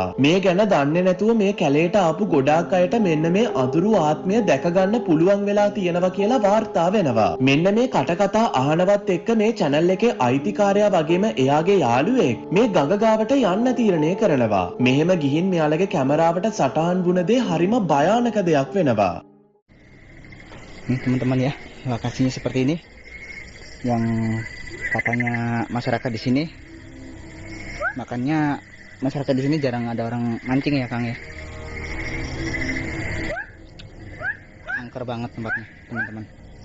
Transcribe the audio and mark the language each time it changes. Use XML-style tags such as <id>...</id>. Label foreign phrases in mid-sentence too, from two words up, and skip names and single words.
<si>මේ ගැන දන්නේ නැතුව මේ කැලේට ආපු ගොඩාක් අයට මෙන්න මේ අඳුරු ආත්මය දැක ගන්න පුළුවන් වෙලා තියෙනවා කියලා වාර්තා වෙනවා. මෙන්න මේ කටකතා අහනවත් එක්ක මේ channel එකේ අයිතිකාරයා වගේම එයාගේ යාළුවෙක් මේ ගඟ ගාවට යන්න තීරණය කරනවා. මෙහෙම ගිහින් මෙයාලගේ කැමරාවට සටහන් වුණ දේ හරිම භයානක දෙයක් වෙනවා.</si> <id>Teman-teman ya, lokasinya seperti ini yang katanya masyarakat di sini, makanya masyarakat di sini jarang ada orang mancing ya Kang ya. Angker banget tempatnya teman-teman.</id>